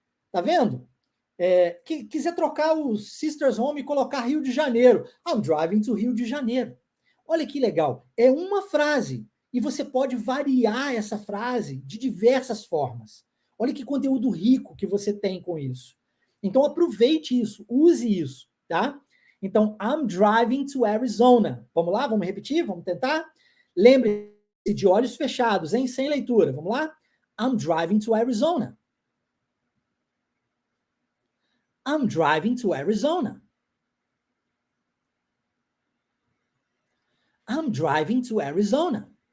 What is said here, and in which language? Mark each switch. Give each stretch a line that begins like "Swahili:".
Portuguese: Tá vendo? Quiser trocar o sister's home e colocar Rio de Janeiro,
English: I'm driving to Rio de Janeiro.
Portuguese: Olha que legal. É uma frase. E você pode variar essa frase de diversas formas. Olha que conteúdo rico que você tem com isso. Então, aproveite isso, use isso, tá?
English: Então, I'm driving to Arizona.
Portuguese: Vamos lá? Vamos repetir? Vamos tentar? Lembre-se de olhos fechados, hein? Sem leitura. Vamos lá?
English: I'm driving to Arizona. I'm driving to Arizona. I'm driving to Arizona.